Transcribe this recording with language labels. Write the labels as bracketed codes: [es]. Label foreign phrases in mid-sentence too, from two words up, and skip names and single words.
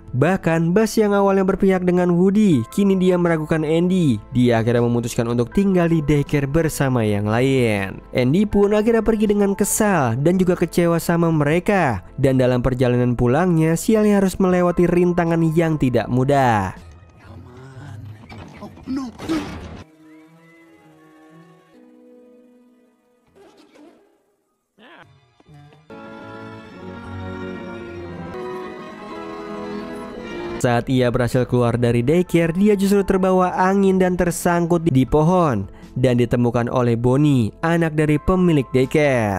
[id] Bahkan Buzz yang awalnya berpihak dengan Woody, kini dia meragukan Andy. Dia akhirnya memutuskan untuk tinggal di daycare bersama yang lain. Andy pun akhirnya pergi dengan kesal dan juga kecewa sama mereka. Dan dalam perjalanan pulangnya, sialnya harus melewati rintangan yang tidak mudah. [en] Oh, no, no. [id] Saat ia berhasil keluar dari daycare, dia justru terbawa angin dan tersangkut di pohon dan ditemukan oleh Bonnie, anak dari pemilik daycare.